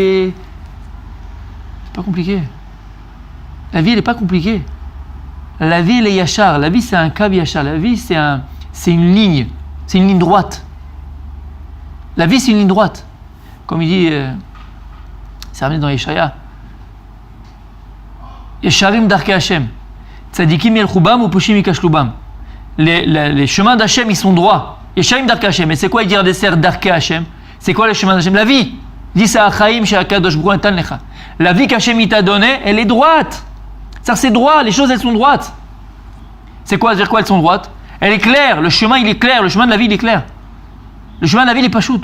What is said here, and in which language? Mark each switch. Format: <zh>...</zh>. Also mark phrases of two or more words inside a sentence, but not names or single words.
<fr>» C'est pas compliqué. La vie, elle n'est pas compliquée. La vie, elle est yachar. La vie, c'est un</fr> <he>קו ישר.</he> <fr>La vie, c'est une ligne. C'est une ligne droite. La vie, c'est une ligne droite. Comme il dit, c'est ramené dans Yeshaya.</fr> <he>ישרים דרכי השם. צדיקים ילכו בם ופושעים יכשלו בם.</he> <fr>Les chemins d'Hachem, ils sont droits.</fr> <he>ישרים דרכי השם.</he> <fr>Et c'est quoi, il dit Radesser</fr> <he>דרכי השם?</he> <fr>C'est quoi les chemins d'Hachem? La vie. Il dit ça achaim chez</fr> <he>הקדוש ברוך הוא נתן לך.</he> <fr>La vie qu'Hachem il t'a donnée, elle est droite. C'est droit, les choses elles sont droites. C'est quoi, dire quoi elles sont droites? Elle est claire, le chemin il est clair, le chemin de la vie il est clair. Le chemin de la vie il est pas shoot.</fr>